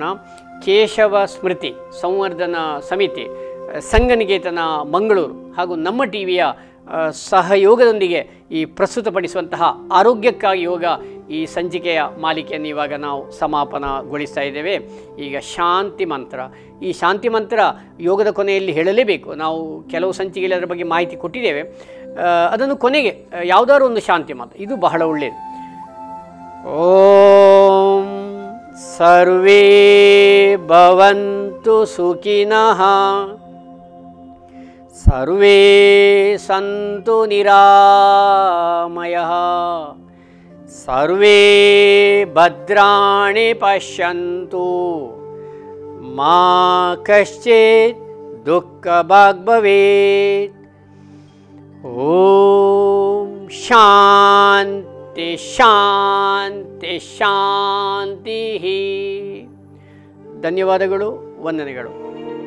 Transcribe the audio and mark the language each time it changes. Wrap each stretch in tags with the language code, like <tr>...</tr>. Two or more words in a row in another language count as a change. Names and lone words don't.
<kn>ಕೇಶವ ಸ್ಮೃತಿ ಸಂವರ್ಧನಾ ಸಮಿತಿ, ಸಂಘನಿಕೇತನ ಮಂಗಳೂರು ಹಾಗೂ ನಮ್ಮ ಟಿವಿಯ ಸಹಯೋಗದೊಂದಿಗೆ ಈ ಪ್ರಸ್ತುತಪಡಿಸುವಂತಹ ಆರೋಗ್ಯಕ್ಕಾಗಿ ಯೋಗ ಈ ಸಂಚಿಕೆಯ ಮಾಲಿಕೆಯನ್ನು ಇವಾಗ ನಾವು ಸಮಾಪನಗೊಳಿಸ್ತಾ ಇದ್ದೇವೆ. ಈಗ ಶಾಂತಿ ಮಂತ್ರ. ಈ ಶಾಂತಿ ಮಂತ್ರ ಯೋಗದ ಕೊನೆಯಲ್ಲಿ ಹೇಳಲೇಬೇಕು. ನಾವು ಕೆಲವು ಸಂಚಿಕೆಯಲ್ಲಿ ಅದರ ಬಗ್ಗೆ ಮಾಹಿತಿ ಕೊಟ್ಟಿದ್ದೇವೆ. ಅದನ್ನು ಕೊನೆಗೆ ಯಾವುದಾದ್ರು ಒಂದು ಶಾಂತಿ ಮಂತ್ರ, ಇದು ಬಹಳ ಒಳ್ಳೆಯದು.</kn> <sa>ಓಂ ಸರ್ವೇ ಭವಂತು ಸುಖಿನಃ, ಸರ್ವೇ ಸಂತು ನಿರಾಮಯಃ, ಸರ್ವೇ ಭದ್ರಾಣಿ ಪಶ್ಯಂತು, ಮಾ ಕಶ್ಚಿತ್ ದುಃಖಭಾಗ್ ಭವೇತ್. ಓಂ ಶಾಂತಿ ಶಾಂತಿ ಶಾಂತಿ.</sa> <kn>ಧನ್ಯವಾದಗಳು, ವಂದನೆಗಳು.</kn>